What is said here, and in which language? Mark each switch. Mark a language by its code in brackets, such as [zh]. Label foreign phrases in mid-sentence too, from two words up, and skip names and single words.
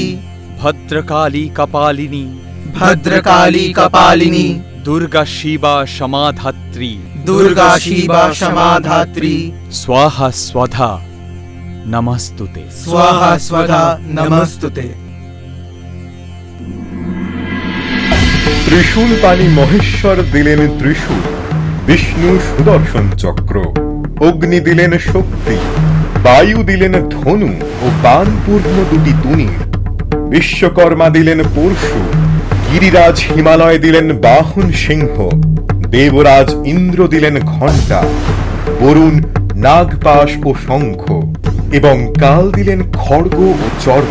[sa] भद्रकाली कपालिनी, भद्रकाली कपालिनी। दुर्गा शिवा क्षमाधात्री, दुर्गा शिवा क्षमाधात्री। स्वाहा स्वधा नमस्तुते, स्वाहा स्वधा नमस्तुते। [bn] ত্রিশূল পানি মহেশ্বর দিলেন ত্রিশূল, বিষ্ণু সুদর্শন চক্র, অগ্নি দিলেন শক্তি, বায়ু দিলেন ধনু ও বানপূর্ণ দুটি তুনি, বিশ্বকর্মা দিলেন পরশু, গিরিরাজ হিমালয় দিলেন বাহন সিংহ, দেবরাজ ইন্দ্র দিলেন ঘণ্টা, বরুণ নাগপাশ ও শঙ্খ, এবং কাল দিলেন খড়গ ও চর্ম।